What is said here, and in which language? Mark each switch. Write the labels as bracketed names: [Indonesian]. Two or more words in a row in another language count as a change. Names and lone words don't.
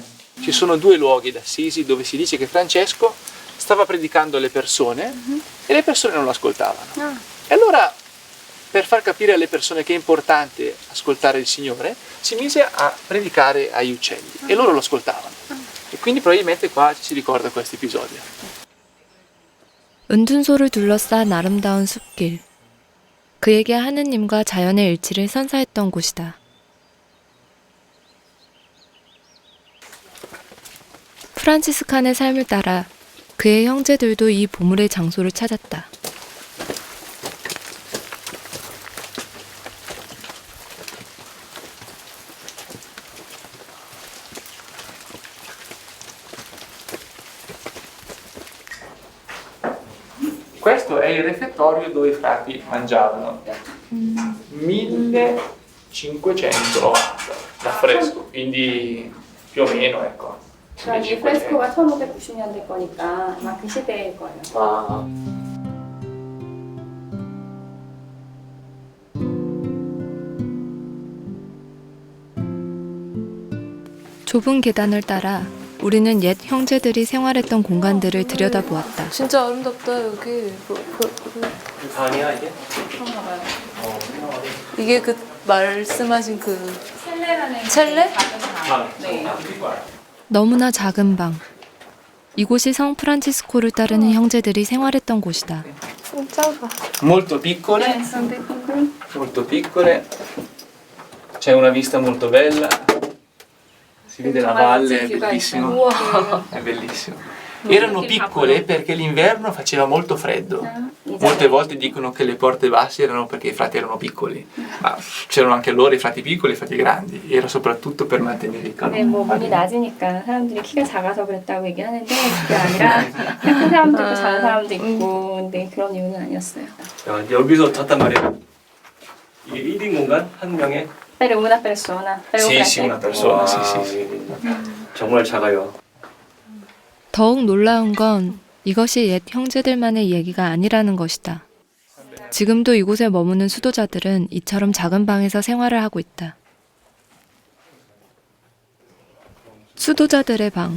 [Italian] Ci sono 2 luoghi d'Assisi dove si dice che Francesco stava predicando alle persone e le persone non lo ascoltavano. E allora, per far capire alle persone che è importante ascoltare il Signore, si mise a predicare agli uccelli e loro lo ascoltavano. E quindi probabilmente qua ci si ricorda questo episodio. [Korean] 은둔소를 둘러싼 아름다운 숲길. 그에게 하느님과 자연의 일치를 선사했던 곳이다. 프란치스칸의 삶을 따라 그의 형제들도 이 보물의 장소를 찾았다. [Italian] Questo è il refettorio dove i frati mangiavano. 1590 da fresco, quindi più o meno, ecco. [Korean] 그러니까 이 프레스코가 1590년대 거니까 아마 그 시대일 거예요. Ah. 좁은 계단을 따라 우리는 옛 형제들이 생활했던 공간들을 들여다보았다. 진짜 아름답다 여기. 방이야 이게? 그런가 봐요. 이게 그 말씀하신 그 첼레라는 첼레? 방. 네. 너무나 작은 방. 이곳이 성 프란치스코를 따르는 형제들이 생활했던 곳이다. 작아. [Italian] Molto piccole, 네, sono dei piccoli. molto piccole. C'è una vista molto bella. Si vede la valle, è bellissimo. [Korean] 우와. [Italian] È bellissimo. Erano piccole perché l'inverno faceva molto freddo. Molte volte dicono che le porte basse erano perché i frati erano piccoli, ma c'erano anche loro i frati piccoli e i frati grandi. Era soprattutto per mantenere il calore. [Korean] 네, 뭐 문이 낮으니까 사람들이 키가 작아서 그랬다고 얘기하는데 그게 아니라 큰 사람도 있고 작은 사람도 있고 근데 그런 이유는 아니었어요. 야, 여기서 잤단 말이야. 이게 1인 공간 한 명에. [Italian] Per una persona. Per un Sì, sì, una persona, sì, sì, sì. [Korean] 정말 작아요. 더욱 놀라운 건 이것이 옛 형제들만의 얘기가 아니라는 것이다. 지금도 이곳에 머무는 수도자들은 이처럼 작은 방에서 생활을 하고 있다. 수도자들의 방.